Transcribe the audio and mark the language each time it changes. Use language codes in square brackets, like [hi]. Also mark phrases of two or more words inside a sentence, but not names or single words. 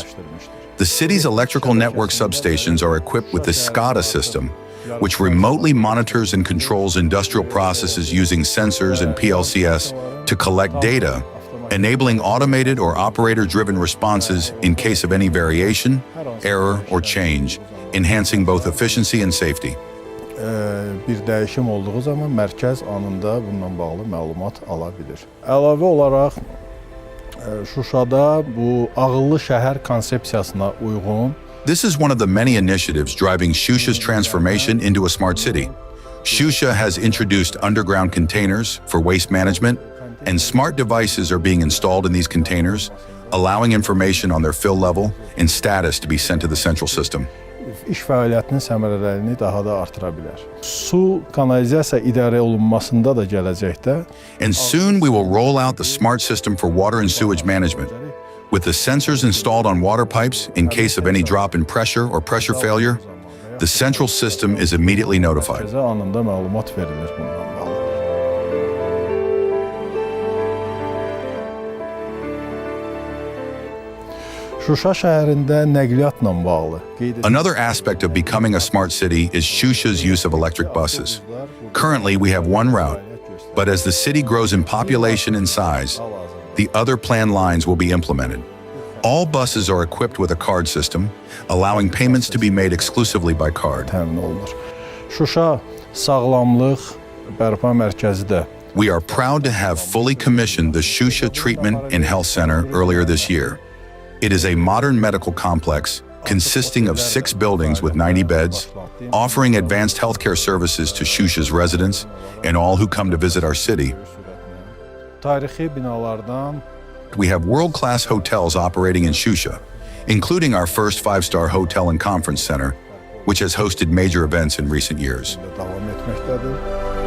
[en] The city's electrical network substations are equipped with the SCADA system, which remotely monitors and controls industrial processes using sensors and PLCs to collect data, enabling automated or operator-driven responses in case of any variation, error, or change, enhancing both efficiency and safety. [az] Bir dəyişim olduğu zaman mərkəz anında bununla bağlı məlumat ala bilir. Əlavə olaraq Şuşada bu ağıllı şəhər konsepsiyasına uyğun. [en] This is one of the many initiatives driving Shusha's transformation into a smart city. Shusha has introduced underground containers for waste management, and smart devices are being installed in these containers, allowing information on their fill level and status to be sent to the central system. [az] İş fəaliyyətinin səmərəliliyini daha da artıra bilər. Su kanalizasiya idarə olunmasında da gələcəkdə. [en] And soon we will roll out the smart system for water and sewage management. With the sensors installed on water pipes in case of any drop in pressure or pressure failure, the central system is immediately notified. [az] Mərkəzə anında məlumat verilir bundan bağlı. Şuşa şəhərində nəqliyyatla bağlı. [en] Another aspect of becoming a smart city is Shusha's use of electric buses. Currently, we have one route, but as the city grows in population and size, the other planned lines will be implemented. All buses are equipped with a card system, allowing payments to be made exclusively by card. [az] Təmin olunur. Şuşa sağlamlıq bərpa mərkəzi də. [en] We are proud to have fully commissioned the Shusha Treatment and Health Center earlier this year. It is a modern medical complex consisting of 6 buildings with 90 beds, offering advanced healthcare services to Shusha's residents and all who come to visit our city. [az] Tarixi binalardan [en] We have world-class hotels operating in Shusha, including our first 5-star hotel and conference center, which has hosted major events in recent years. [az] davam etməkdədir.